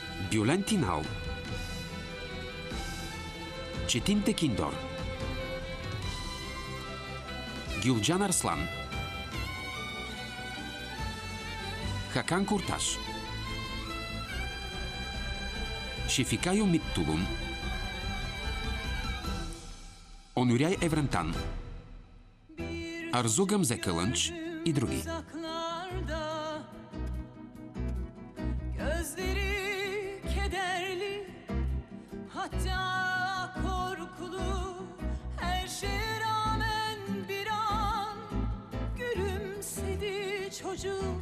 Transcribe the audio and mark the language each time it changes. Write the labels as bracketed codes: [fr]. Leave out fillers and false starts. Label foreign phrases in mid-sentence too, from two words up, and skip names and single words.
[bg] Бюлен Тинал, Четин Текиндор, Гюлджан Арслан, Хакан Курташ, Шефикайо Миттулун, Онуряй Еврантан, Арзу Гамзе Кълънч и други. [tr] Gözleri kederli, hatta korkulu, her şeye rağmen bir an gülümsedi çocuk.